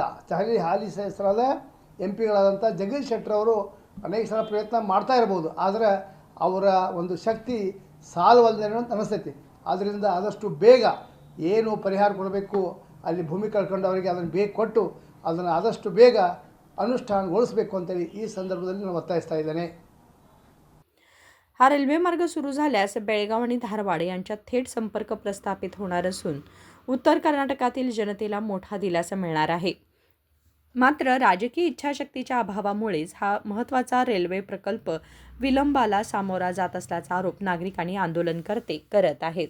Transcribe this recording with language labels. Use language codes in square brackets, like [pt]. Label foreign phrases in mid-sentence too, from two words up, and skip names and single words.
[kn] ಹಾಲಿ ಸಲದ MP ಗಳಾದಂಥ ಜಗದೀಶ್ ಶೆಟ್ಟರ್ ಅವರು ಅನೇಕ ಸಲ ಪ್ರಯತ್ನ ಮಾಡ್ತಾ ಇರ್ಬೋದು, ಆದರೆ ಅವರ ಒಂದು ಶಕ್ತಿ ಸಾಲವಲ್ಲದೇನೋ ಅಂತ ಅನಿಸ್ತೈತಿ. ಆದ್ದರಿಂದ ಆದಷ್ಟು ಬೇಗ ಏನು ಪರಿಹಾರ ಕೊಡಬೇಕು ಅಲ್ಲಿ ಭೂಮಿ ಕಳ್ಕೊಂಡವರಿಗೆ ಅದನ್ನು ಬೇಗ ಕೊಟ್ಟು ಅದನ್ನು ಆದಷ್ಟು ಬೇಗ अनुष्ठानಗೊಳಿಸಬೇಕು ಅಂತೇಳಿ ಈ ಸಂದರ್ಭದಲ್ಲಿ ನಾನು ಒತ್ತಾಯಿಸ್ತಾ ಇದ್ದೇನೆ. [mr] हा रेल्वे मार्ग सुरू झाल्यास बेळगाव आणि धारवाड यांच्यात थेट संपर्क प्रस्थापित होणार असून उत्तर कर्नाटकातील जनतेला मोठा दिलासा मिळणार आहे. मात्र राजकीय इच्छाशक्तीच्या अभावामुळेच हा महत्त्वाचा रेल्वे प्रकल्प विलंबाला सामोरा जात असल्याचा आरोप नागरिक आणि आंदोलनकर्ते करत आहेत.